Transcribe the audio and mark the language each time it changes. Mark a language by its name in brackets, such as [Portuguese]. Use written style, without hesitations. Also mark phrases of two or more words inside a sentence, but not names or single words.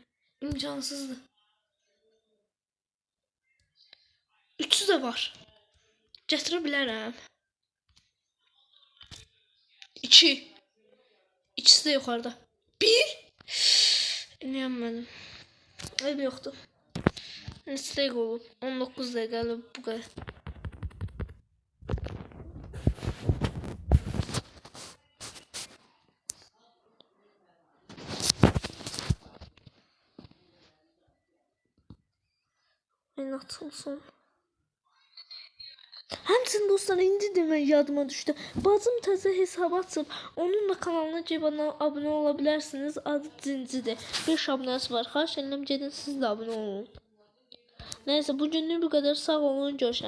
[Turkish] İmkansızdı. 3'ü de var. [Azerbaijani] Gətirə bilərəm. 2. [Turkish] İkisi de yukarıda. 1. İnanmadım. Ev yoktu. [Azerbaijani] Mistake olub. 19 dəqiqə bu kadar. Atılsın. Həmçinin dostlar indi demək yadıma düşdü. Bacım təzə hesab açıb, onun da kanalına girib abunə ola bilərsiniz. Adı Cincidir. 5 abunəsi var. Xahiş edirəm gedin siz də abunə olun. [Turkish] Neyse bugünlük bu kadar. Sağ olun. Görüşürüz.